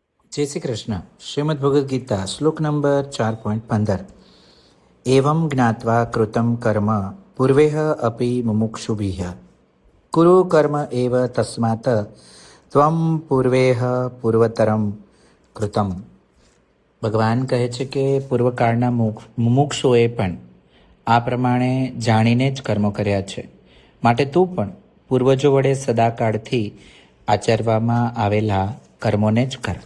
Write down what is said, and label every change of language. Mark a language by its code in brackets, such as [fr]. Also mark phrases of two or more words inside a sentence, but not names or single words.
[gu] જય શ્રી કૃષ્ણ। શ્રીમદ્ ભગવદ ગીતા શ્લોક નંબર 4.15। [sa] एवं ज्ञात्वा कृतं कर्म पूर्वेह अपि मुमुक्षुभिः कुरु कर्म एव तस्मात् त्वं पूर्वेह पूर्वतरम कृतम। [gu] ભગવાન કહે છે કે પૂર્વકાળના મુમુક્ષુઓએ પણ આ પ્રમાણે જાણીને જ કર્મો કર્યા છે, માટે તું પણ પૂર્વજો વડે સદાકાળથી આચરવામાં આવેલા કર્મોને જ કર।